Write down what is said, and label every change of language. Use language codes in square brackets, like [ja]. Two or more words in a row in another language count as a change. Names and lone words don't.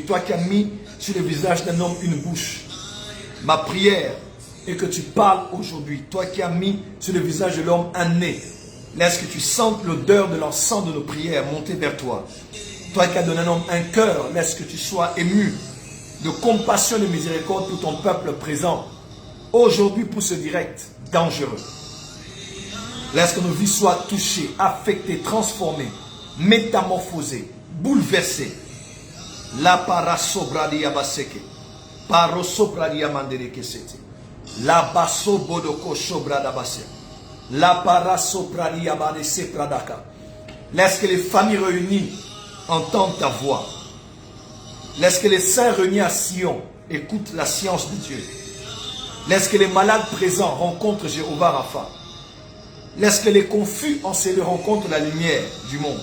[fr] Toi qui as mis sur le visage d'un homme une bouche. Ma prière, et que tu parles aujourd'hui, toi qui as mis sur le visage de l'homme un nez, laisse que tu sentes l'odeur de l'encens de nos prières monter vers toi. Toi qui as donné à un homme un cœur, laisse que tu sois ému de compassion et de miséricorde pour ton peuple présent, aujourd'hui pour ce direct dangereux. Laisse que nos vies soient touchées, affectées, transformées, métamorphosées, bouleversées. La parasobradi abaseke, parosobradi amandere kesete. La basso bodoko sobrada basse. La parasopradi abade sepradaka. Laisse que les familles réunies entendent ta voix. Laisse que les saints réunis à Sion écoutent la science de Dieu. Laisse que les malades présents rencontrent Jéhovah Rapha. Laisse que les confus enseignés rencontrent la lumière du monde.